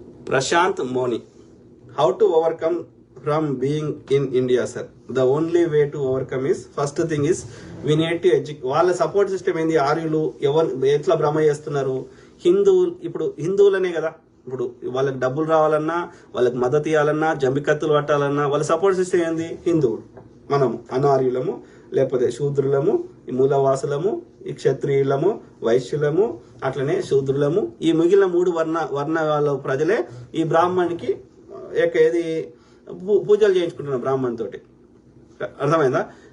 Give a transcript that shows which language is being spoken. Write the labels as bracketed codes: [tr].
[en] Prashant Moni, how to overcome from being in India, sir? The only way to overcome is, first thing is we need to educate. [te] వాళ్ళ support system ఏంది? ఆర్యులు ఎట్లా భ్రమ చేస్తున్నారు? ఇప్పుడు హిందువులనే కదా, ఇప్పుడు వాళ్ళకి డబ్బులు రావాలన్నా, వాళ్ళకి మద్దతు ఇవ్వాలన్నా, జంబికత్తులు పట్టాలన్నా వాళ్ళ సపోర్ట్ సిస్టమ్ ఏంది? హిందువులు. మనము అనార్యులము, లేకపోతే శూద్రులము, ఈ మూలవాసులము, ఈ క్షత్రియులము, వైశ్యులము, అట్లనే శూద్రులము, ఈ మిగిలిన 3 వర్ణాల ప్రజలే ఈ బ్రాహ్మణికి ఏది పూజలు చేయించుకుంటున్నాం బ్రాహ్మణ్ తోటి. అర్థమైందా?